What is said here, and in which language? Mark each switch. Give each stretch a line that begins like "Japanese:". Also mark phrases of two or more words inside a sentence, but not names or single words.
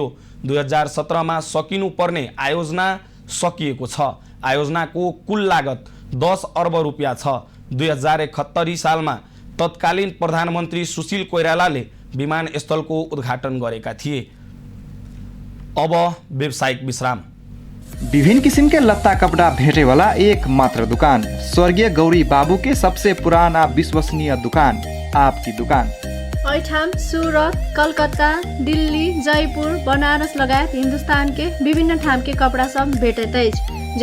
Nepali: 2017 मा सकिनुपर्ने आयोजना सकिएको छ। आयोजनाको कुल लागत 10 अर्ब रुपियाँ छ। 2071 सालमा तत्कालीन प्रधानमन्त्री सुशील कोइरालाले विमानस्थलको उद्घाटन गरेका थिए। अब व्यावसायिक विश्राम।
Maithili: विभिन्न किस्म के लत्ता कपड़ा भेंटे वाला एक मात्र दुकान, स्वर्गीय गौरी बाबू के सबसे पुराना विश्वसनीय दुकान, आपकी दुकान। ऐठाम सूरत, कलकत्ता, दिल्ली, जयपुर, बनारस लगायत हिंदुस्तान के विभिन्न ठाम के कपड़ा सब भेटत अछि।